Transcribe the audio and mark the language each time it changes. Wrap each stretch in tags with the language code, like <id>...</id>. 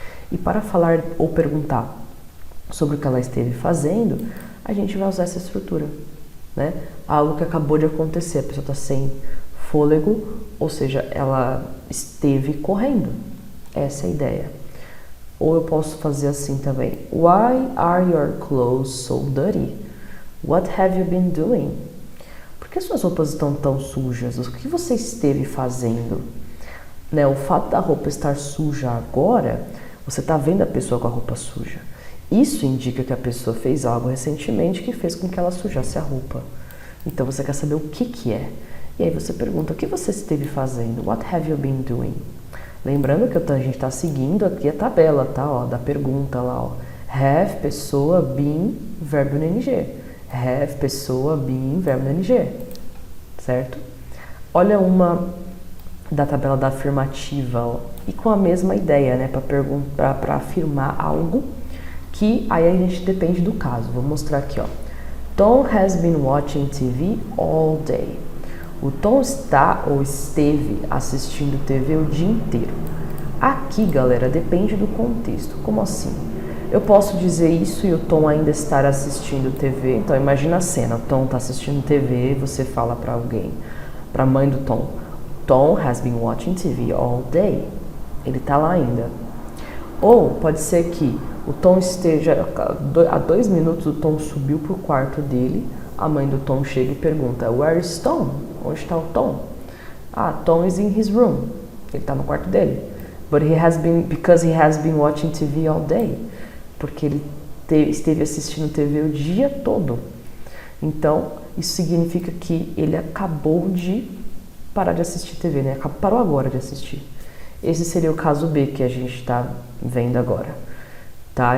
<pt>E para falar ou perguntar sobre o que ela esteve fazendo, a gente vai usar essa estrutura, né? Algo que acabou de acontecer, a pessoa está sem fôlego, ou seja, ela esteve correndo. Essa é a ideia. Ou eu posso fazer assim também.</pt> <en>Why are your clothes so dirty? What have you been doing?</en> <pt>Por que suas roupas estão tão sujas? O que você esteve fazendo? Né? O fato da roupa estar suja agora, você está vendo a pessoa com a roupa suja. Isso indica que a pessoa fez algo recentemente que fez com que ela sujasse a roupa. Então você quer saber o que é. E aí você pergunta, o que você esteve fazendo?</pt> <en>What have you been doing?</en> <pt>Lembrando que a gente está seguindo aqui a tabela, tá? Ó, da pergunta lá, ó. Have, pessoa, been, verbo no ing. Have, pessoa, been, verbo no ing. Certo? Olha uma da tabela da afirmativa, ó. E com a mesma ideia, né? Para afirmar algo que aí a gente depende do caso. Vou mostrar aqui, ó.</pt> <en>Tom has been watching TV all day.</en> <pt>O Tom está ou esteve assistindo TV o dia inteiro. Aqui, galera, depende do contexto. Como assim? Eu posso dizer isso e o Tom ainda estar assistindo TV. Então, imagina a cena. O Tom está assistindo TV e você fala para alguém, para a mãe do Tom.</pt> <en>Tom has been watching TV all day.</en> <pt>Ele está lá ainda. Ou pode ser que o Tom esteja... Há 2 minutos o Tom subiu para o quarto dele. A mãe do Tom chega e pergunta,</pt> <en>Where is Tom?</en> <pt>Onde está o Tom? Ah,</pt> <en>Tom is in his room.</en> <pt>Ele está no quarto dele.</pt> <en>But because he has been watching TV all day.</en> <pt>Porque ele esteve assistindo TV o dia todo. Então, isso significa que ele acabou de parar de assistir TV, né? Parou agora de assistir. Esse seria o caso B que a gente está vendo agora. Tá?</pt>